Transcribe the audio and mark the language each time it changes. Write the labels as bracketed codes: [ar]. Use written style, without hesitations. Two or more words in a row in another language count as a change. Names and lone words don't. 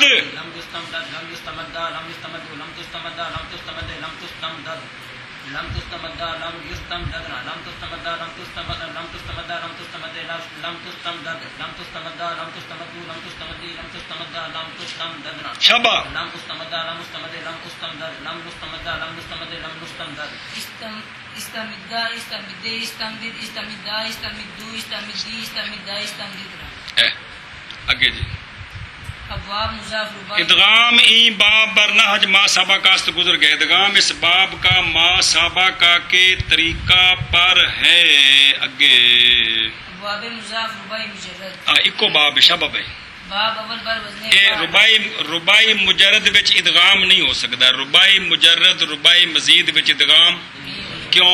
[ar] لم يستمدد لم يستمد لم يستمد لم تستمد لم تستمد لم تستمدد لم تستمد لم يستمددنا لم تستمد لم تستمد لم تستمد لم تستمد لم تستمدد لم تستمد لم تستمد لم تستمد لم تستمد لم تستمددنا [ur] شابا [ar] لم استمد لم استمد لم تستمدد لم نستمد لم نستمد لم نستمدد استمد استمد استمدد استمد استمدو استمدی استمد استمددنا [ur] اگے جی ابواب مضاف رباعی [fa] ادغام ای باب برنہج ما سابقہ است [ur] گزر گئے. ادغام اس باب کا ما سابقہ کے طریقہ پر ہے. اگے ابواب مضاف رباعی مجرد [skr] اکو باب شباب ہے. [ur] باب اول بر وزن [skr] اے ربائی مجرد وچ ادغام نہیں ہو سکتا. ربائی مجرد ربائی مزید وچ ادغام کیوں؟